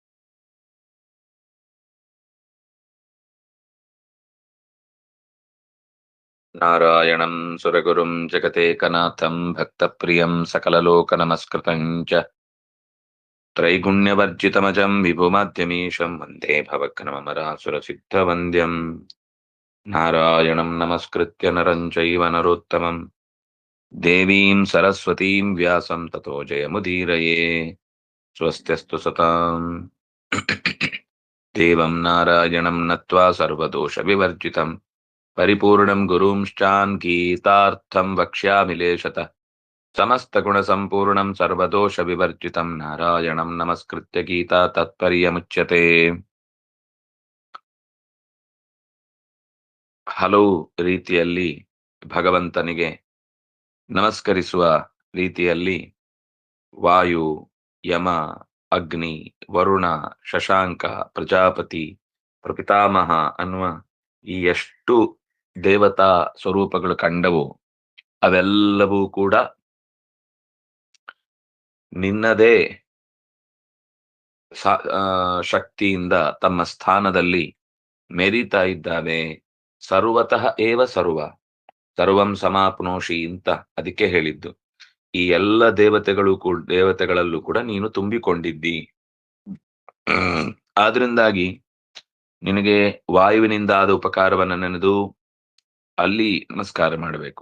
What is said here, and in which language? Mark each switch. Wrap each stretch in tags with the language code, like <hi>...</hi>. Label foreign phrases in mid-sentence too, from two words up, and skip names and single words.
<sa>ನಾರಾಯಣಂ ಸುರಗುರುಂ ಜಗತೇಕನಾಥಂ ಭಕ್ತಪ್ರಿಯಂ ಸಕಲಲೋಕನಮಸ್ಕೃತಂ ಚ ತ್ರೈಗುಣ್ಯವರ್ಜಿತಮಜಂ ವಿಭುಮಾದ್ಯಮೀಶಂ ವಂದೇ ಭವಘ್ನಮರಾಸುರಸಿದ್ಧವಂದ್ಯಂ ನಾರಾಯಣಂ ನಮಸ್ಕೃತ್ಯ ನರಂ ಚೈವ ನರೋತ್ತಮಂ ದೇವೀಂ ಸರಸ್ವತೀಂ ವ್ಯಾಸಂ ತತೋ ಜಯಮುದೀರಯೇ. ಸ್ವಸ್ತ್ಯಸ್ತು ಸತಾಂ ದೇವಂ ನಾರಾಯಣಂ ನತ್ವಾ ಸರ್ವದೋಷ ವಿವರ್ಜಿತಂ ಪರಿಪೂರ್ಣಂ ಗುರುಂಶ್ಚಾನ್ ಗೀತಾರ್ಥಂ ವಕ್ಷ್ಯಾಮಿ ಲೇಷತಃ ಸಮಸ್ತಗುಣಸಂಪೂರ್ಣಂ ಸರ್ವದೋಷ ವಿವರ್ಜಿತಂ ನಾರಾಯಣಂ ನಮಸ್ಕೃತ್ಯ ಗೀತಾ ತಾತ್ಪರ್ಯಮುಚ್ಯತೆ.</sa> <kn>ಹಲವು ರೀತಿಯಲ್ಲಿ ಭಗವಂತನಿಗೆ ನಮಸ್ಕರಿಸುವ ರೀತಿಯಲ್ಲಿ ವಾಯು, ಯಮ, ಅಗ್ನಿ, ವರುಣ, ಶಶಾಂಕ, ಪ್ರಜಾಪತಿ, ಪ್ರಪಿತಾಮಹ ಅನ್ನುವ ಈ ಎಷ್ಟು ದೇವತಾ ಸ್ವರೂಪಗಳು ಕಂಡವು ಅವೆಲ್ಲವೂ ಕೂಡ ನಿನ್ನದೇ ಶಕ್ತಿಯಿಂದ ತಮ್ಮ ಸ್ಥಾನದಲ್ಲಿ ಮೆರೀತಾ ಇದ್ದಾವೆ.</kn> <sa>ಸರ್ವತಃ ಏವ ಸರ್ವ ಸರ್ವಂ ಸಮಾಪ್ನೋಷಿ</sa> <kn>ಅಂತ ಅದಕ್ಕೆ ಹೇಳಿದ್ದು. ಈ ಎಲ್ಲ ದೇವತೆಗಳಲ್ಲೂ ಕೂಡ ನೀನು ತುಂಬಿಕೊಂಡಿದ್ದಿ. ಆದ್ರಿಂದಾಗಿ ನಿನಗೆ ವಾಯುವಿನಿಂದ ಆದ ಉಪಕಾರವನ್ನು ನೆನೆದು ಅಲ್ಲಿ ನಮಸ್ಕಾರ ಮಾಡಬೇಕು.</kn>